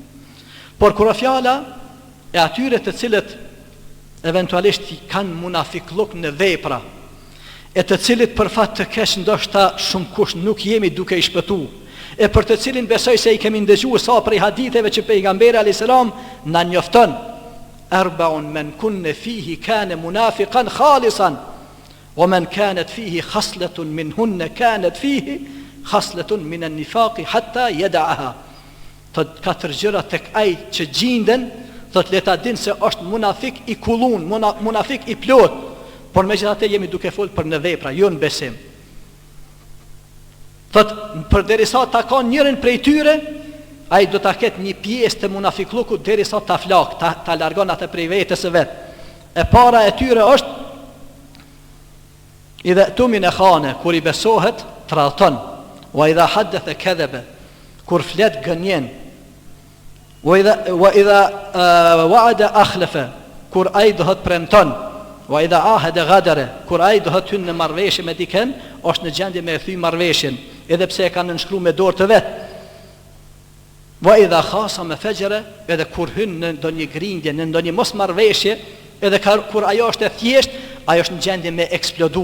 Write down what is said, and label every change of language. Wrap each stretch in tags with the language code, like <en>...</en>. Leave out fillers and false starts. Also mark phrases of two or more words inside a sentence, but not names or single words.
<sq>Por kur fjala e atyre të cilët eventualisht kanë munafikluk në vepra, e të cilit për fat të keq ndoshta shumë kush nuk jemi duke i shpëtu, e për të cilin besoj se i kemi ndëgjuar sa prej haditheve që pejgamberi</sq> <ar>عليه السلام</ar> <sq>na njofton,</sq> <ar>أربع من كن فيه كان منافقا خالصا ومن كانت فيه خصلة منهن كانت فيه خصلة من النفاق حتى يدعها.</ar> <sq>Të katër gjëra tek ai që gjinden, thot leta din se është munafik i kullun, munafik i plot, por megjithatë jemi duke fol për në vepra, jo në besim. Thot përderisa ta ka njërin prej tyre, ai do ta ketë një pjesë të munafiklukut derisa ta flak, ta largon atë prej vetes së vet. E para e tyre është</sq> <ar>إذا اؤتمن خان,</ar> <sq>kur i besohet tradhton,</sq> <ar>وإذا حدث كذب,</ar> <sq>kur flet gënjen,</sq> <ar>وإذا وعد أخلف,</ar> <sq>kur ai do të premton,</sq> <ar>وإذا عاهد غدر,</ar> <sq>kur ai do të hynë në marrëveshje me dikën, është në gjendje me e thy marrëveshjen, edhe pse e kanë nënshkruar me dorë të vet.</sq> <ar>وإذا خاصم فجر,</ar> <sq>edhe kur hyn në ndonjë grindje, në ndonjë mosmarrëveshje, edhe kur ajo është e thjesht, ajo është në gjendje me eksplodu.</sq>